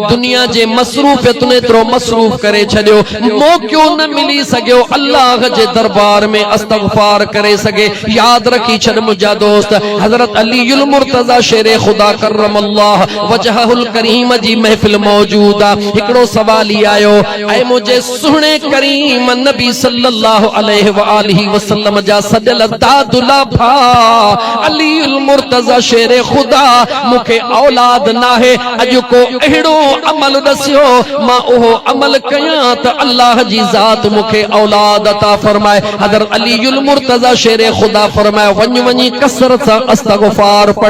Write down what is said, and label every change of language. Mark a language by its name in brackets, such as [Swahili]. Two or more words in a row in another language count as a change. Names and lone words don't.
[Sindhi] दुनिया जे मसरूफ़ियतुनि एतिरो मसरूफ़ करे छॾियो, मौक़ो न मिली सघियो अल्लाह जे दरबार में इस्तग़फ़ार करे सघे। याद रखी छॾ मुंहिंजा दोस्त, हज़रत अलीउल मुर्तज़ा शेरे ख़ुदा [Arabic] كرم الله وجهه الكريم [Sindhi] जी महफ़िल मौजूद आहे। हिकिड़ो सवाल ई आयो, ऐ मुंहिंजे सुहिणे करीम नबी [Arabic] صلى الله عليه وآله وسلم [Sindhi] जा सॼल दादुला भा अलीउल मुर्तज़ा शेरे ख़ुदा, मूंखे औलाद नाहे, अॼु को अहिड़ो अमल दसियो मां उहो अमल कयां त अल्लाह जी ज़ात मूंखे औलाद अता फरमाए। हज़रत अलीउल मुर्तज़ा शेरे ख़ुदा फरमाए, वञ वञी कसरत सां इस्तग़फ़ार पढ़।